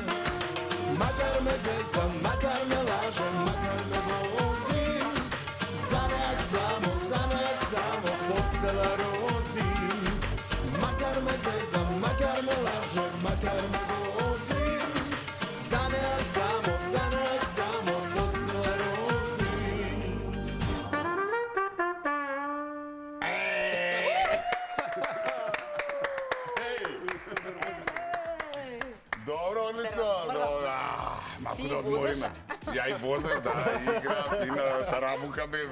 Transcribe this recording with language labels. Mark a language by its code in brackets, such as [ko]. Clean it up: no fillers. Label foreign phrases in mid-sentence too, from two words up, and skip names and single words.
[sr] Makar me zeza, makar me laže, makar me vozi, za ne samo postela Rozi. Makar me zeza, makar me laže, makar me vozi, za ne samo postela Rozi. [mk] Добро, одлично, добро. Малку Ти да возеш, одмориме. Ја и возев, да, игра, фина тарабука бе,